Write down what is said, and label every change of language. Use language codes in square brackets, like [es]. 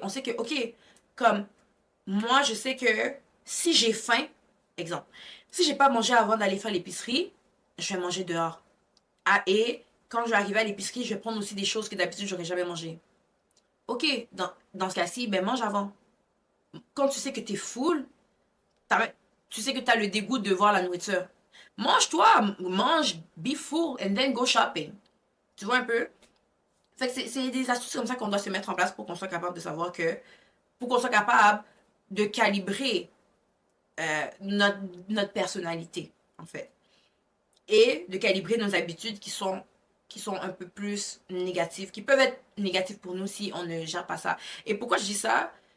[fr] On sait que, ok, comme moi, je sais que si j'ai faim, exemple, si j'ai pas mangé avant d'aller faire l'épicerie, je vais manger dehors. Ah, et quand je vais arriver à l'épicerie, je vais prendre aussi des choses que d'habitude j'aurais jamais mangé. Ok, dans ce cas-ci, ben mange avant. Quand tu sais que t'es full, tu sais que tu as le dégoût de voir la nourriture. Mange-toi, mange, [en] be full, and then go shopping. [fr] Tu vois un peu? Fait que c'est des astuces comme ça qu'on doit se mettre en place pour qu'on soit capable de savoir que, pour qu'on soit capable de calibrer notre personnalité, en fait. Et de calibrer nos habitudes qui sont un peu plus négatives, qui peuvent être négatives pour nous si on ne gère pas ça. Et pourquoi je dis ça?